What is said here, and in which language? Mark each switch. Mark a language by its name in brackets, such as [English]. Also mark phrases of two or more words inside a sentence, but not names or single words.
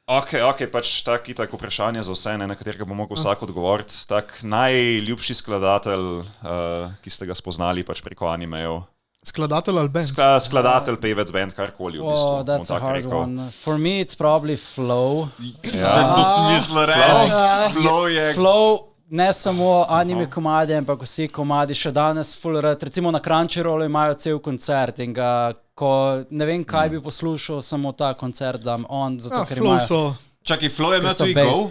[Slovenian] Ok, pač tako vprašanje za vse, na katerega bo mogel vsak odgovoriti. Tak najljubši skladatelj, ki ste ga spoznali pač preko animejev. Skladatelj ali band? Skladatelj, pevec, band, karkoli v bistvu. [English] Oh, that's a hard one. For me it's probably Flow. To smislo reči. [Slovenian] Flow, ne samo anime komadi, ampak vsi komadi še danes full rad. Recimo na Crunchyrollu imajo cel koncert in ga, ko ne vem kaj bi poslušal, samo ta koncert dam on, zato ker Flow imajo... so... Čakaj, Flow je imel tudi Go?